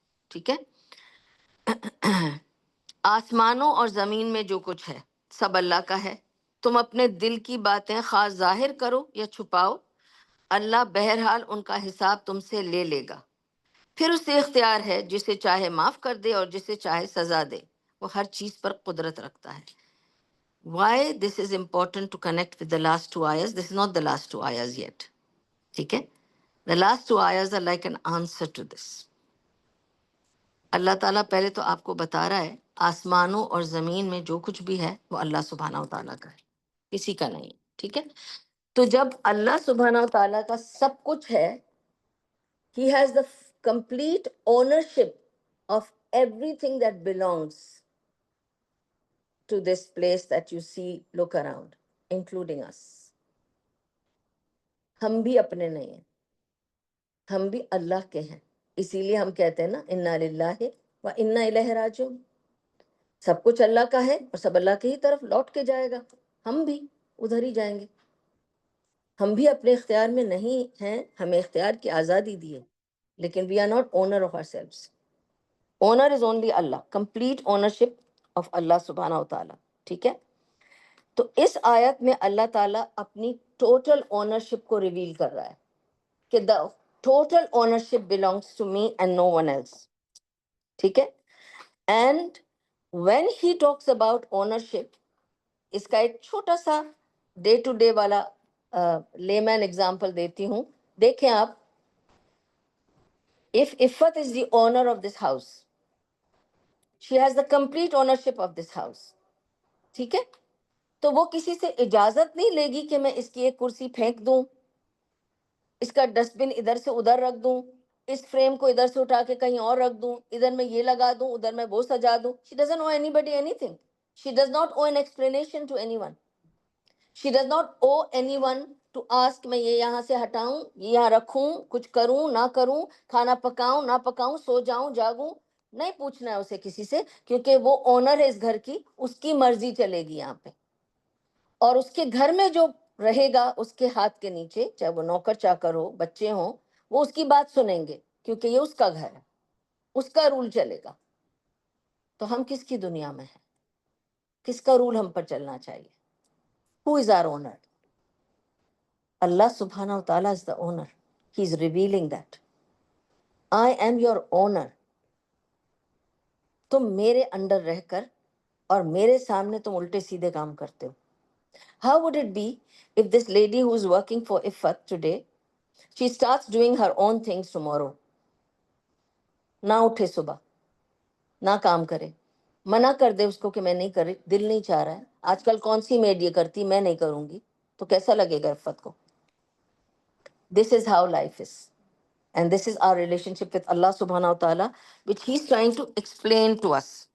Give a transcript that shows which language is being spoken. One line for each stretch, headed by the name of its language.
Urdu: ٹھیک ہے، آسمانوں اور زمین میں جو کچھ ہے سب اللہ کا ہے. تم اپنے دل کی باتیں خواہ ظاہر کرو یا چھپاؤ، اللہ بہرحال ان کا حساب تم سے لے لے گا. پھر اسے اختیار ہے جسے چاہے معاف کر دے اور جسے چاہے سزا دے. وہ ہر چیز پر قدرت رکھتا ہے.
English: Why this is important to connect with the last two ayahs? This is not the last two ayahs yet.
Urdu: ٹھیک ہے،
English: the last two ayahs are like an answer to this.
Urdu: اللہ تعالیٰ پہلے تو آپ کو بتا رہا ہے آسمانوں اور زمین میں جو کچھ بھی ہے وہ اللہ سبحانہ و تعالیٰ کا ہے، کسی کا نہیں. ٹھیک ہے، تو جب اللہ سبحانہ و تعالیٰ کا سب کچھ ہے،
English: he has the complete ownership of everything that belongs to this place that you see, look around, including us.
Urdu: ہم بھی اپنے نہیں ہیں، ہم بھی اللہ کے ہیں. اسی لیے ہم کہتے ہیں نا انا للہ و انا الیہ راجعون. سب کچھ اللہ کا ہے اور سب اللہ کی ہی طرف لوٹ کے جائے گا. ہم بھی ادھر ہی جائیں گے. ہم بھی اپنے اختیار میں نہیں ہیں، ہمیں اختیار کی آزادی دی ہے، لیکن
English: we are not owner of ourselves. Owner is only Allah. Complete ownership of اللہ سبحانہ و تعالیٰ.
Urdu: ٹھیک ہے، تو اس آیت میں اللہ تعالیٰ اپنی ٹوٹل اونرشپ کو ریویل کر رہا ہے کہ
English: the total ownership belongs to me and no one else.
Urdu: ٹھیک ہے،
English: and when he talks about ownership،
Urdu: اس کا ایک چھوٹا سا ڈے ٹو ڈے والا لے مین ایگزامپل دیتی ہوں. دیکھیں آپ،
English: if Iffat is the owner of this house, she has the complete ownership of this house.
Urdu: ٹھیک ہے، تو وہ کسی سے اجازت نہیں لے گی کہ میں اس کی ایک کرسی پھینک دوں، اس کا ڈسٹ بن ادھر سے ادھر رکھ دوں، اس فریم کو ادھر سے اٹھا کے کہیں اور رکھ دوں، ادھر میں یہ لگا دوں، ادھر میں وہ سجا دوں.
English: She doesn't owe anybody anything. She does not owe an explanation to anyone. She does not owe anyone to ask
Urdu: میں یہ یہاں سے ہٹاؤں، یہ یہاں رکھوں، کچھ کروں نہ کروں، کھانا پکاؤں نہ پکاؤں، سو جاؤں جاگوں. نہیں پوچھنا ہے اسے کسی سے، کیونکہ وہ اونر ہے اس گھر کی، اس کی مرضی چلے گی یہاں پہ. اور اس کے گھر میں جو رہے گا اس کے ہاتھ کے نیچے، چاہے وہ نوکر چاکر ہو، بچے ہوں، وہ اس کی بات سنیں گے، کیونکہ یہ اس کا گھر ہے، اس کا رول چلے گا. تو ہم کس کی دنیا میں ہیں؟ کس کا رول ہم پر چلنا چاہیے؟
English: Who is our owner? Allah subhanahu wa ta'ala is the owner. He is revealing that. I am your owner.
Urdu: تم میرے انڈر رہ کر اور میرے سامنے تم الٹے سیدھے کام کرتے ہو.
English: How would it be if this lady who is working for Iffat today, she starts doing her own things tomorrow?
Urdu: نہ اٹھے صبح، نہ کام کرے، منع کر دے اس کو کہ میں نہیں کر رہی، دل نہیں چاہ رہا ہے. آج کل کون سی میڈ یہ کرتی، میں نہیں کروں گی، تو کیسا لگے گا عفت کو؟
English: This is how life is. And this is our relationship with Allah subhanahu wa ta'ala, which He's trying to explain to us.